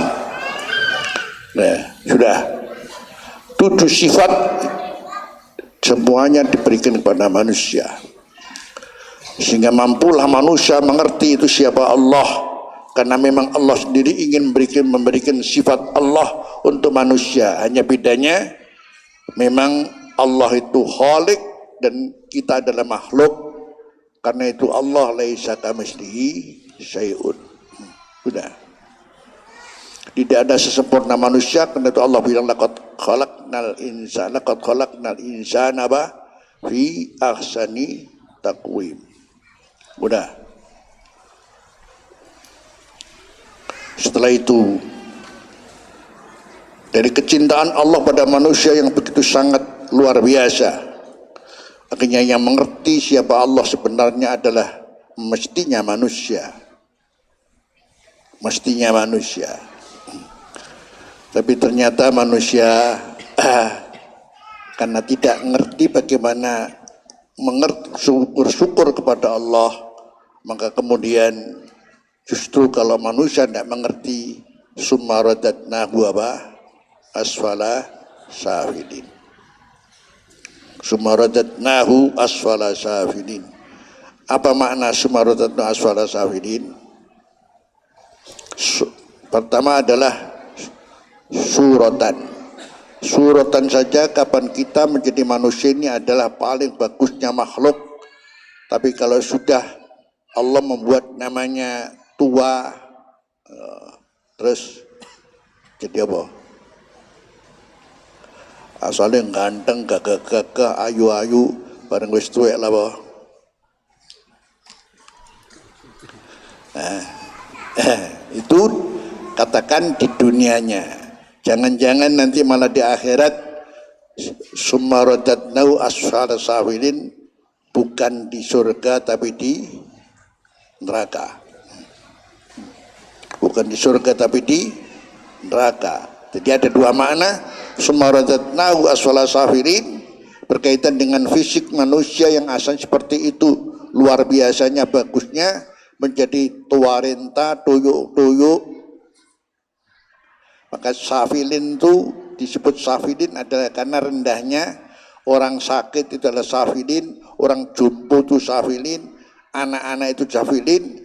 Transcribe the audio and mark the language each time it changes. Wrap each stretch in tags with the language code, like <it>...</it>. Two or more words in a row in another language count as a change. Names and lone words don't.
<id>Nah, sudah 7 sifat semuanya diberikan kepada manusia, sehingga mampulah manusia mengerti itu siapa Allah, karena memang Allah sendiri ingin memberikan sifat Allah untuk manusia. Hanya bedanya memang Allah itu khaliq dan kita adalah makhluk. Karena itu Allah</id> <ar>ليس كمثله شيء.</ar> <id>Sudah. Tidak ada sesempurna manusia, karena itu Allah bilang</id> <ar>لقد خلقنا الإنسان في أحسن تقويم.</ar> <id>Udah. Setelah itu, dari kecintaan Allah pada manusia yang begitu sangat luar biasa, akhirnya yang mengerti siapa Allah sebenarnya adalah mestinya manusia. Mestinya manusia. Tapi ternyata manusia karena tidak mengerti bagaimana bersyukur kepada Allah, maka kemudian justru kalau manusia tidak mengerti,</id> <ar>ثم رددناه أسفل سافلين. ثم رددناه أسفل سافلين.</ar> <id>Apa makna</id> <ar>ثم رددناه أسفل سافلين?</ar> <id>Pertama adalah suratan saja kapan kita menjadi manusia ini adalah paling bagusnya makhluk. Tapi kalau sudah Allah membuat namanya tua, terus jadi apa? Asalnya ganteng, gagah-gagah, ayu-ayu,</id> <jv>bareng wis tuwek</jv> <id>lah apa? Itu katakan di dunianya. Jangan-jangan nanti malah di akhirat</id> <ar>ثم رددناه أسفل سافلين,</ar> <id>bukan di surga tapi di neraka. Bukan di surga tapi di neraka. Jadi ada dua makna.</id> <ar>ثم رددناه أسفل سافلين</ar> <id>berkaitan dengan fisik manusia yang asalnya seperti itu, luar biasanya bagusnya, menjadi tua renta, tuyuk-tuyuk. Maka safilin itu disebut safilin adalah karena rendahnya. Orang sakit itu adalah safilin, orang jumbo itu safilin, anak-anak itu safilin.</id>